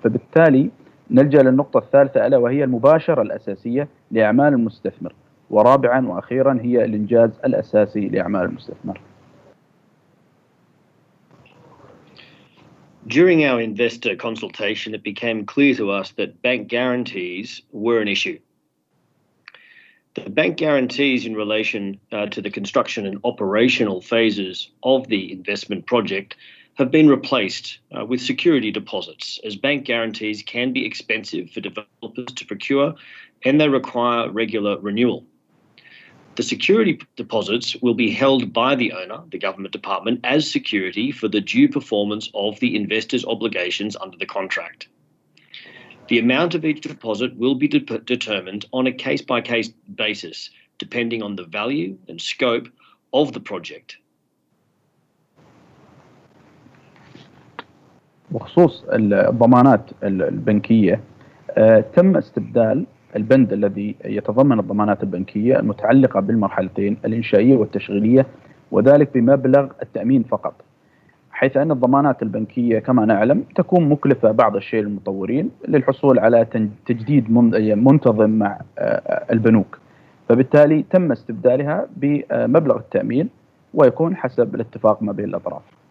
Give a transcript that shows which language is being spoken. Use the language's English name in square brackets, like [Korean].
[Arabic] فبالتالي نلجأ للنقطة الثالثة ألا وهي المباشرة الأساسية لأعمال المستثمر، ورابعا وأخيرا هي الإنجاز الأساسي لأعمال المستثمر. [English] During our investor consultation, it became clear to us that bank guarantees were an issue. The bank guarantees in relation to the construction and operational phases of the investment project have been replaced with security deposits, as bank guarantees can be expensive for developers to procure and they require regular renewal. The security deposits will be held by the owner, the government department, as security for the due performance of the investor's obligations under the contract. The amount of each deposit will be determined on a case-by-case basis, depending on the value and scope of the project. [Arabic] بخصوص الضمانات البنكية تم استبدال البند الذي يتضمن الضمانات البنكية المتعلقة بالمرحلتين الإنشائية والتشغيلية، وذلك بمبلغ التأمين فقط، حيث أن الضمانات البنكية كما نعلم تكون مكلفة بعض الشيء للمطورين للحصول على تجديد منتظم مع البنوك، فبالتالي تم استبدالها بمبلغ التأمين ويكون حسب الاتفاق ما بين الأطراف.